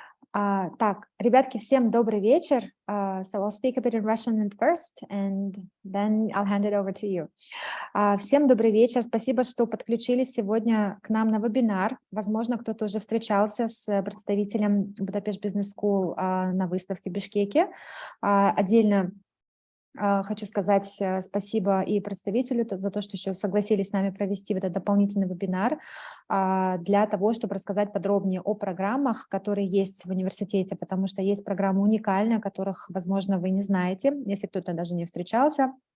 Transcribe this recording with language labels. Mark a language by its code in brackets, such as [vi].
[ru] Так, ребятки, всем добрый вечер. [en] So I'll speak a bit in Russian first, and then I'll hand it over to you. [ru] Всем добрый вечер. Спасибо, что подключились сегодня к нам на вебинар. Возможно, кто-то уже встречался с представителем Budapest Business School на выставке в Бишкеке. Отдельно хочу сказать спасибо и представителю за то, что еще согласились с нами провести вот этот дополнительный вебинар для того, чтобы рассказать подробнее о программах, которые есть в университете, потому что есть программы уникальные, о которых, возможно, вы не знаете, если кто-то даже не встречался.